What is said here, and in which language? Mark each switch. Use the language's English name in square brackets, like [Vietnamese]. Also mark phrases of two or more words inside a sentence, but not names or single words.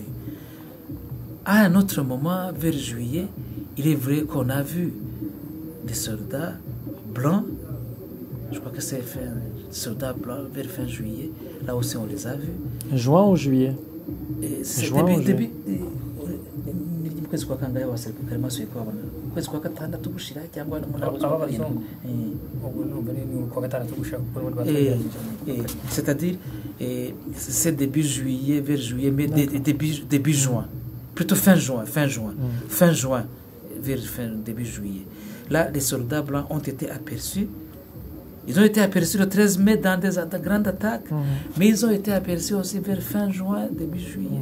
[French] À un autre moment, vers juillet, il est vrai qu'on a vu des soldats blancs. Je crois que c'est soldats blancs vers fin juillet. Là aussi, on les a vus. Juin ou juillet? C'est début. [Rundi] Kwezi kwa kangahe wasirikare masuye kwabona kwezi kwa gatandatu gushira cyangwa [French] c'est-à-dire c'est début juillet vers juillet mais début juin, plutôt fin juin vers début juillet. Là les soldats blancs ont été aperçus. Ils ont été aperçus le 13 mai dans des grandes attaques, mais ils ont été aperçus aussi vers fin juin, début juillet.